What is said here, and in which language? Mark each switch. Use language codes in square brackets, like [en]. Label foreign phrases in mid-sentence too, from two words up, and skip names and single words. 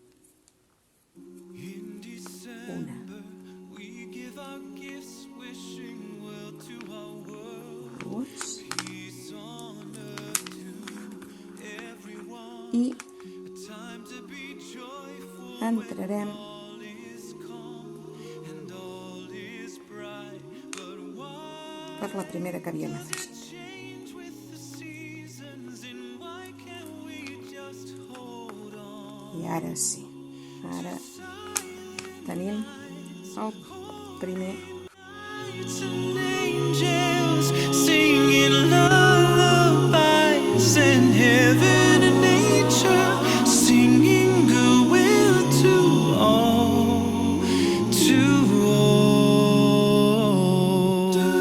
[ca] una, dues, i entrarem per la primera que havíem afegit. ara sí. Ara tenim el primer. [en] Singing lullabies in heaven and nature, singing goodwill to all, to all.